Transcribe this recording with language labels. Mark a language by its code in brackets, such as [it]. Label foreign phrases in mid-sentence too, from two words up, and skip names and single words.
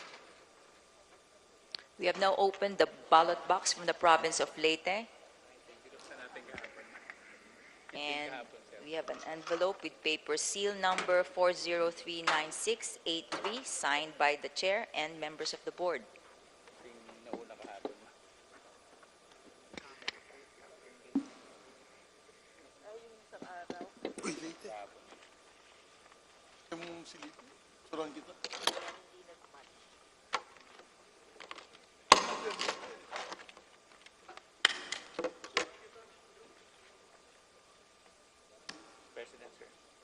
[en] We have now opened the ballot box from the province of Leyte. And we have an envelope with paper seal number 4039683 signed by the chair and members of the board. [tl] Uy, Leyte. Ayaw mo silipin. Suruhan kita. [en] President, sir.